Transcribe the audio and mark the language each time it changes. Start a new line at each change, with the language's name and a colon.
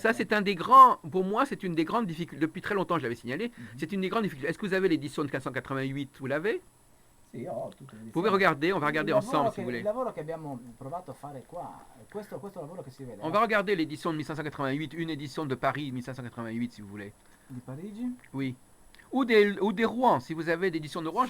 French: Ça, c'est un des grands, pour moi, c'est une des grandes difficultés. Depuis très longtemps, je l'avais signalé. Mhm. C'est une des grandes difficultés. Est-ce que vous avez l'édition de 1588? Vous l'avez?
Italian: Sì, io ho tutte le
French: Vous pouvez
Italian: edizioni.
French: regarder, on va regarder
Italian: Il lavoro
French: ensemble si
Italian: che-
French: vous voulez.
Italian: Il lavoro che abbiamo provato a fare qua, questo lavoro che si vede
French: On va regarder l'édition de 1588, une édition de Paris 1588 si vous voulez.
Italian: di Parigi.
French: Oui. Ou des Rouen, si vous avez d'édition de Rouen, je